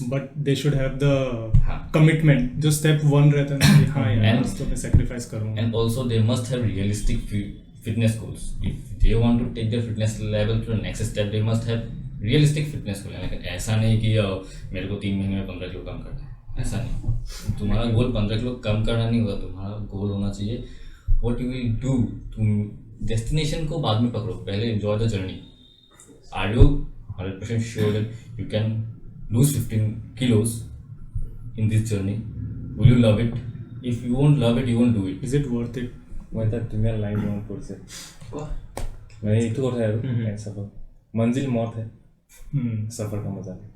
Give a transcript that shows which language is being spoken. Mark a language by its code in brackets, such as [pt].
[en] But they should have the commitment. Just step one [hi] रहता है कि हाँ यार तो मैं sacrifice करूँगा. [en] And also they must have realistic fitness goals. If they want to take their fitness level to the next step, they must have realistic fitness goals. [hi] लेकिन ऐसा नहीं कि मेरे को 3 महीने में 15 किलो कम करना है, ऐसा नहीं। तुम्हारा गोल 15 किलो कम करना नहीं होगा, तुम्हारा गोल होना चाहिए [en] What you will do. [hi] तुम डेस्टिनेशन को बाद में पकड़ो, पहले [en] Enjoy the journey. Are you 100% sure that you can lose 15 kilos in this journey? Will you love it? If you won't love it, you won't do it. Is it worth it? [as] মই এটা ধুনীয়া line মনত পৰিছে মানে এইটো কথা আৰু [hi] সফৰ মঞ্জিল মত হে সফৰ কা মজা